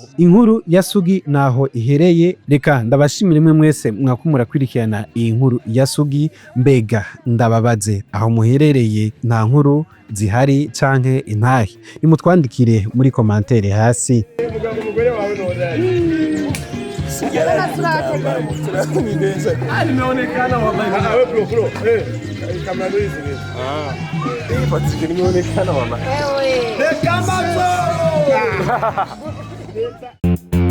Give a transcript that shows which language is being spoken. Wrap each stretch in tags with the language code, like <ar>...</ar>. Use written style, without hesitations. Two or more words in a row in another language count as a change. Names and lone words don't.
<rn>Inkuru ya Sugi naho ihereye, reka ndabashimira imwe mwese mwakumura kwirikirana iyi nkuru ya Sugi. Mbega ndababaze aho muherereye, nta nkuru zihari canke intahe, nimutwandikire muri commentaire hasi.</rn> <sw>Nimeonekana wallahi. Wewe bro. Kamera hizi. Hii patiki nimeonekana wallahi. Wewe. Kama</sw>